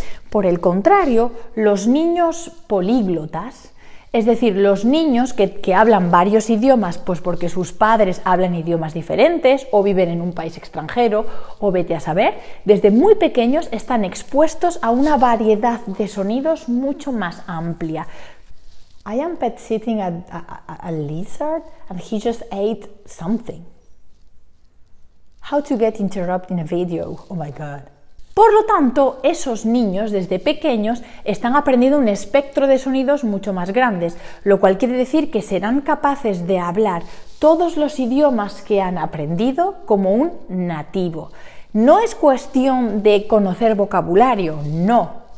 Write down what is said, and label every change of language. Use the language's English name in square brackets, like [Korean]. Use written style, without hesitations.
[Spanish] Por el contrario, los niños políglotas, es decir, los niños que hablan varios idiomas, pues porque sus padres hablan idiomas diferentes o viven en un país extranjero o vete a saber, desde muy pequeños están expuestos a una variedad de sonidos mucho más amplia. [English] I am pet sitting a lizard and he just ate something. How to get interrupted in a video? Oh my god. [Spanish] Por lo tanto, esos niños desde pequeños están aprendiendo un espectro de sonidos mucho más grandes, lo cual quiere decir que serán capaces de hablar todos los idiomas que han aprendido como un nativo. No es cuestión de conocer vocabulario, no.